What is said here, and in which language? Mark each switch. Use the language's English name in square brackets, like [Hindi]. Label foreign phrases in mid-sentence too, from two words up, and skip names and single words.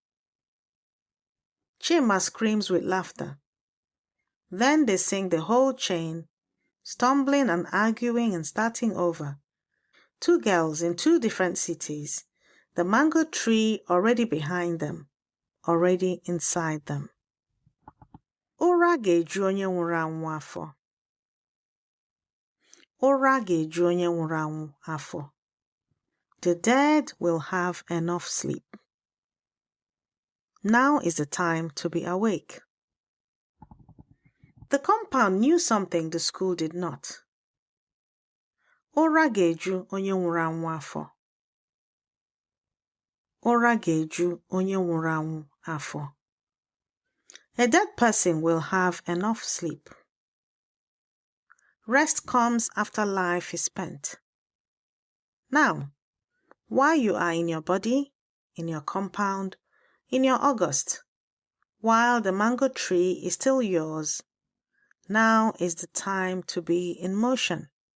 [English] Chima screams with laughter. Then they sing the whole chain, stumbling and arguing and starting over. 2 girls in 2 different cities, the mango tree already behind them, already inside them. [Igbo] Ụra ga-eju onye nwụrụ anwụ afọ. Ụra ga-eju onye nwụrụ anwụ afọ. [English] The dead will have enough sleep. Now is the time to be awake. The compound knew something the school did not. [Igbo] Ụra ga-eju onye nwụrụ anwụ afọ. Ụra ga-eju onye nwụrụ anwụ afọ. [English] A dead person will have enough sleep. Rest comes after life is spent. Now, while you are in your body, in your compound, in your August, while the mango tree is still yours, now is the time to be in motion.